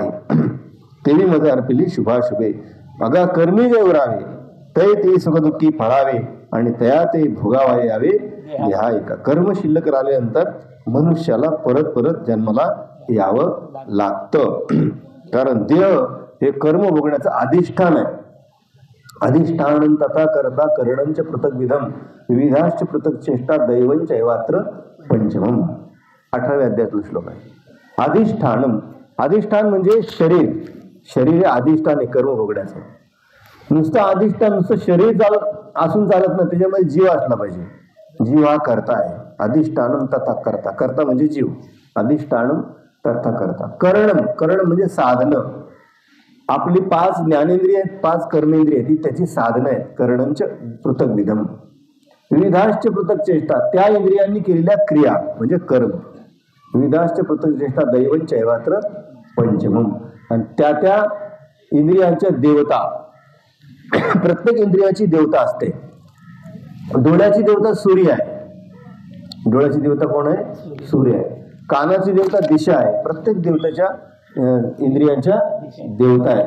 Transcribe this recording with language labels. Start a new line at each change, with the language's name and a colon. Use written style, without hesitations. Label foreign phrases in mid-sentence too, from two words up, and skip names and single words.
Marathi: तेवी मज अर्पिली शुभाशुभे. अगा कर्मी जे उरावे, ते ते सुखदुःखी फळावे आणि तया ते भोगावाये यावे ह्या एका. कर्म शिल्लक राहिल्यानंतर मनुष्याला परत परत जन्माला यावं लागतं. कारण देह हे कर्म भोगण्याचं अधिष्ठान आहे.
Sanskrit: अधिष्ठान तथा करता करणंच पृथक विधम विविधाश्च पृथक चेष्टा दैवंच एवात्र पंचमम.
Marathi: 18व्या अध्यायातला श्लोक आहे. अधिष्ठानम, अधिष्ठान म्हणजे शरीर. शरीर हे अधिष्ठान आहे कर्म भोगण्याचं. नुसतं अधिष्ठान, नुसतं शरीर असून चालत नाही, त्याच्यामध्ये जीव असला पाहिजे. जीव हा कर्ता आहे.
Sanskrit: अधिष्ठानम तथा कर्ता,
Marathi: कर्ता म्हणजे जीव.
Sanskrit: अधिष्ठानम तथा कर्ता. करणम,
Marathi: करण म्हणजे साधनं. आपली 5 ज्ञानेंद्रिय आहेत, 5 कर्मेंद्रिय आहेत, ही त्याची साधनं आहेत.
Sanskrit: करणंच पृथक विधम विविधाश्च पृथक चेष्टा,
Marathi: त्या इंद्रियांनी केलेल्या क्रिया म्हणजे कर्म.
Sanskrit: विविधाश्च पृथक चेष्टा दैवंच एवात्र पंचमम.
Marathi: आणि त्या त्या इंद्रियांच्या देवता, प्रत्येक इंद्रियाची देवता असते. डोळ्याची देवता सूर्य आहे. डोळ्याची देवता कोण आहे? सूर्य आहे. कानाची देवता दिशा आहे. प्रत्येक देवताच्या इंद्रियांच्या देवता आहे.